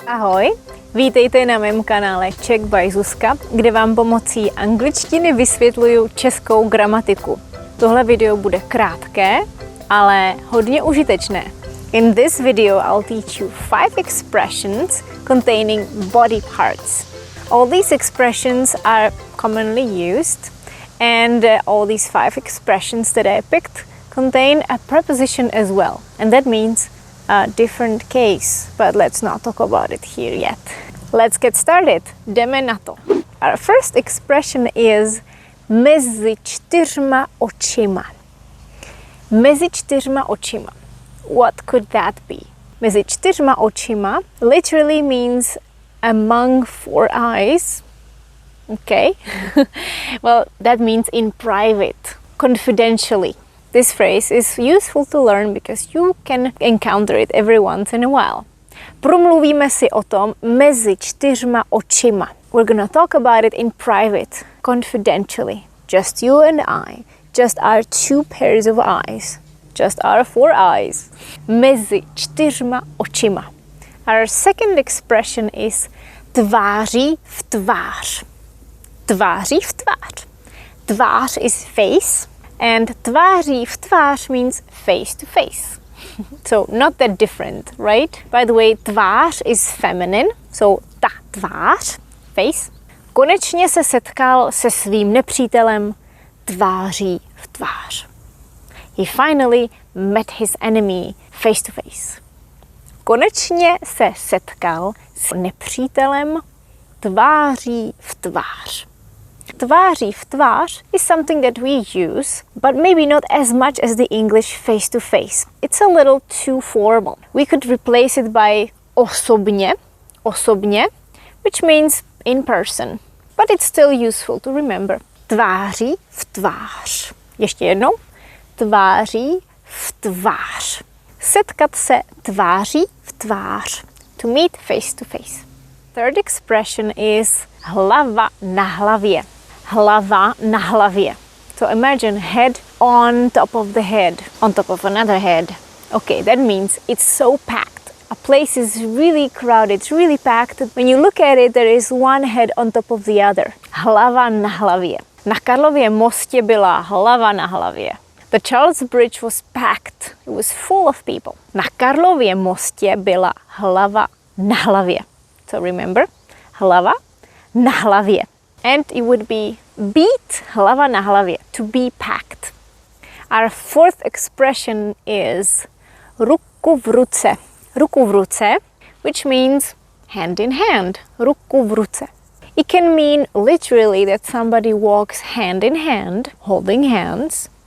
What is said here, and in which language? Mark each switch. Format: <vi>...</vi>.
<cs>Ahoj, vítejte na mém kanále Czech by Zuzka, kde vám pomocí angličtiny vysvětluju českou gramatiku. Tohle video bude krátké, ale hodně užitečné.</cs> <en>In this video, I'll teach you 5 expressions containing body parts. All these expressions are commonly used, and all these 5 expressions that I picked contain a preposition as well, and that means a different case, but let's not talk about it here yet. Let's get started.</en> <cs>Jdeme na to.</cs> <en>Our first expression is</en> <cs>mezi čtyřma očima. Mezi čtyřma očima.</cs> <en>What could that be?</en> <cs>Mezi čtyřma očima</cs> <en>literally means among 4 eyes. Okay. Well, that means in private, confidentially. This phrase is useful to learn because you can encounter it every once in a while.</en> <cs>Promluvíme si o tom mezi čtyřma očima.</cs> <en>We're gonna talk about it in private, confidentially. Just you and I. Just our 2 pairs of eyes. Just our 4 eyes.</en> <cs>Mezi čtyřma očima.</cs> <en>Our second expression is</en> <cs>tváří v tvář. Tváří v tvář. Tvář</cs> <en>is face. And</en> <cs>tváří v tvář</cs> <en>means face to face. So not that different, right? By the way, tvář is feminine, so</en> <cs>ta tvář,</cs> <en>face.</en> <cs>Konečně se setkal se svým nepřítelem tváří v tvář.</cs> <en>He finally met his enemy face to face.</en> <cs>Konečně se setkal s nepřítelem tváří v tvář. Tváří v tvář</cs> <en>is something that we use, but maybe not as much as the English face to face. It's a little too formal. We could replace it by</en> <cs>osobně, osobně,</cs> <en>which means in person. But it's still useful to remember.</en> <cs>Tváří v tvář. Ještě jednou. Tváří v tvář. Setkat se tváří v tvář.</cs> <en>To meet face to face. Third expression is</en> <cs>hlava na hlavě. Hlava na hlavě.</cs> <en>So imagine head on top of the head, on top of another head. Okay, that means it's so packed. A place is really crowded, it's really packed. When you look at it, there is one head on top of the other.</en> <cs>Hlava na hlavě. Na Karlově mostě byla hlava na hlavě.</cs> <en>The Charles Bridge was packed. It was full of people.</en> <cs>Na Karlově mostě byla hlava na hlavě.</cs> <en>So remember,</en> <cs>hlava na hlavě.</cs> <en>And it would be beat</en> <cs>hlava na hlavě,</cs> <en>to be packed. Our fourth expression is</en> <cs>ruku v ruce. Ruku v ruce,</cs> <en>which means hand in hand.</en> <cs>Ruku v ruce.</cs> <en>It can mean literally that somebody walks hand in hand, holding hands.</en>